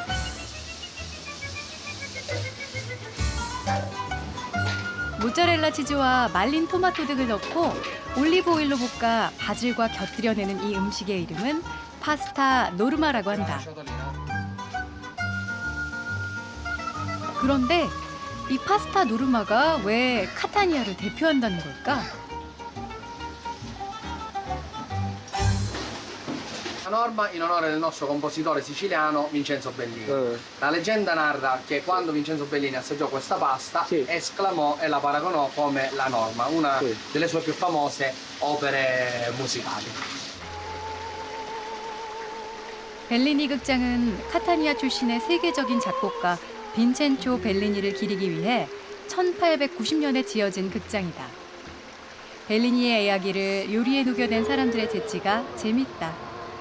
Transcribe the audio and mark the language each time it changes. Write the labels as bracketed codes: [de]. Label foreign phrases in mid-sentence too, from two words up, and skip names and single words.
[ko] 모짜렐라 치즈와 말린 토마토 등을 넣고 올리브 오일로 볶아 바질과 곁들여내는 이 음식의 이름은 파스타 노르마라고 한다. 그런데 이 파스타 노르마가 왜 카타니아를 대표한다는 걸까? [it] La norma in onore del nostro compositore siciliano Vincenzo Bellini. La leggenda narra che quando Vincenzo Bellini assaggiò questa pasta Sì. esclamò e la paragonò come la norma, una Sì. delle sue più famose opere musicali. [ko] 벨리니 극장은 카타니아 출신의 세계적인 작곡가 빈첸초 벨리니를 기리기 위해 1890년에 지어진 극장이다. 벨리니의 이야기를 요리에 녹여낸 사람들의 재치가 재밌다.